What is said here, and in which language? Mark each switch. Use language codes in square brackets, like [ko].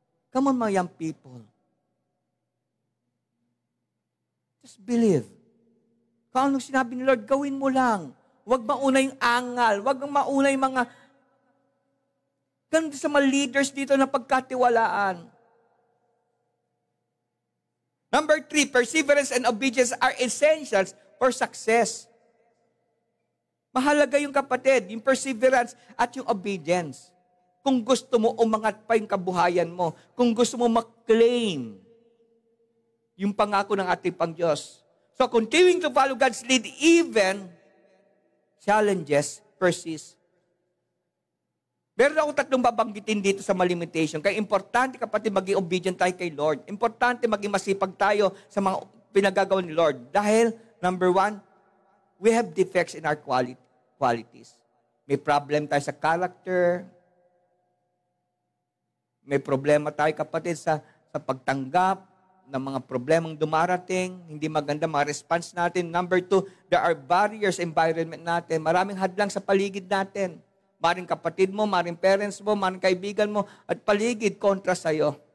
[en] Come on, [tl] mga [en] young people. Just believe. [tl] Kung anong sinabi ni Lord, gawin mo lang. Huwag mauna yung angal. Huwag mauna yung mga ganun sa mga leaders dito na pagkatiwalaan. [en] Number 3, perseverance and obedience are essentials for success. [tl] Mahalaga yung kapatid, yung perseverance at yung obedience. Kung gusto mo umangat pa yung kabuhayan mo, kung gusto mo mag-claim yung pangako ng ating Pang-Diyos. [en] So, continuing to follow God's lead, even challenges persist. [tl] Meron akong tatlong babanggitin dito sa mga limitation. Kaya importante kapatid maging obedient tayo kay Lord. Importante maging masipag tayo sa mga pinagagawa ni Lord. [en] Dahil, number 1, we have defects in our qualities. [tl] May problem tayo sa character. May problema tayo kapatid sa pagtanggap ng mga problemang dumarating. Hindi maganda mga response natin. [en] Number 2, there are barriers [tl] sa environment natin. Maraming hadlang sa paligid natin. Maring kapatid mo, maring parents mo, maring kaibigan mo, at paligid kontra sa'yo.